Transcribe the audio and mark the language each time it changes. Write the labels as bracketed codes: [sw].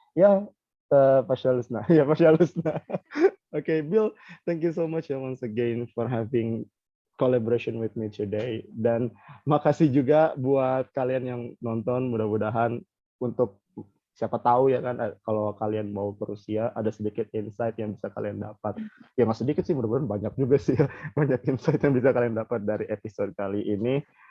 [ru] Ya, Пожалуйста. Ya, Пожалуйста. [en] Oke, Bill, thank you so much once again for having collaboration with me today. [id] Dan makasih juga buat kalian yang nonton. Mudah-mudahan untuk siapa tahu ya kan, kalau kalian mau ke Rusia, ada sedikit insight yang bisa kalian dapat. Ya nggak sedikit sih, mudah-mudahan banyak juga sih ya. Banyak insight yang bisa kalian dapat dari episode kali ini.